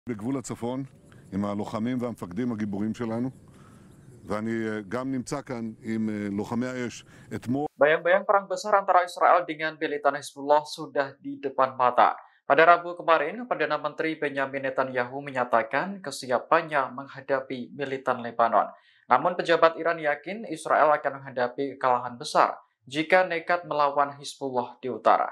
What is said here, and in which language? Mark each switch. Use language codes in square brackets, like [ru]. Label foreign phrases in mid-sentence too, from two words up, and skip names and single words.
[he] בגבול הצפון עם הלוחמים והמפקדים הגיבורים שלנו, ואני גם נמצא כאן עם לוחמי האש. אתמול [id] Bayang-bayang perang besar antara Israel dengan militan Hezbollah sudah di depan mata. Pada Rabu kemarin, Perdana Menteri Benjamin Netanyahu menyatakan kesiapannya menghadapi militan Lebanon. Namun pejabat Iran yakin Israel akan menghadapi kekalahan besar jika nekat melawan Hizbullah di utara.